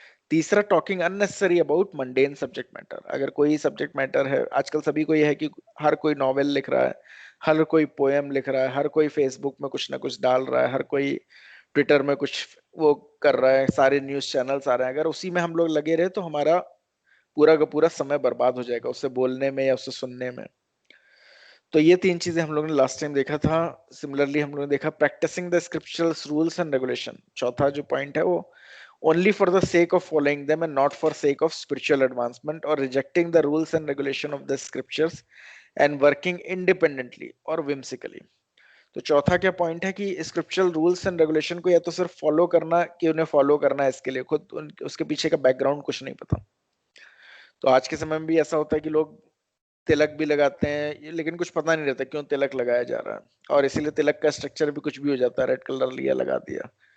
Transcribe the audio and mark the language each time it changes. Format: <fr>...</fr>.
<hi>तीसरा,</hi> <en>Talking unnecessary about mundane subject matter.</en> <hi>अगर कोई सब्जेक्ट मैटर है, आजकल सभी को यह है कि हर कोई नॉवेल लिख रहा है, हर कोई पोएम लिख रहा है, हर कोई फेसबुक में कुछ ना कुछ डाल रहा है, हर कोई ट्विटर में कुछ वो कर रहा है, सारे न्यूज चैनल्स आ रहे हैं। अगर उसी में हम लोग लगे रहे तो हमारा पूरा का पूरा समय बर्बाद हो जाएगा उससे बोलने में या उससे सुनने में। तो ये 3 चीजें हम लोगों ने लास्ट टाइम देखा था। सिमिलरली हम लोगों ने देखा</hi> <en>Practising the scriptural rules and regulation.</en> <hi>चौथा जो पॉइंट है वो</hi> <en>only for the sake of following them and not for sake of spiritual advancement, or rejecting the rules and regulation of the scriptures and working independently or whimsically।</en> <hi>तो चौथा क्या point है कि scriptural rules and regulation को या तो सिर्फ follow करना कि उन्हें फॉलो करना है, इसके लिए खुद उसके पीछे का बैकग्राउंड कुछ नहीं पता। तो आज के समय में भी ऐसा होता है कि लोग तिलक भी लगाते हैं, लेकिन कुछ पता नहीं रहता क्यों तिलक लगाया जा रहा है, और इसीलिए तिलक का स्ट्रक्चर भी कुछ भी हो जाता है, रेड कलर लिया लगा दिया।</hi>